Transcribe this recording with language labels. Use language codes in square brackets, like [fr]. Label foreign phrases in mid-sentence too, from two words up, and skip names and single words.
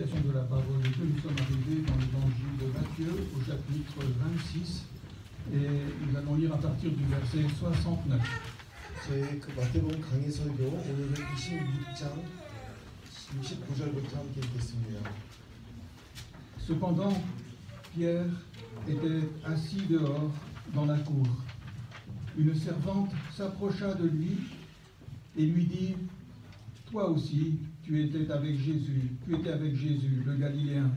[fr] de la parole de Dieu, nous sommes arrivés dans l'évangile de Matthieu au chapitre 26 et nous allons lire à partir du verset 69. [ko] 저희 그 마태복음 강해 설교 오늘은 26장 69절부터 함께 읽겠습니다. [fr] Cependant, Pierre était assis dehors dans la cour. Une servante s'approcha de lui et lui dit: Toi aussi, tu étais avec Jésus, le Galiléen.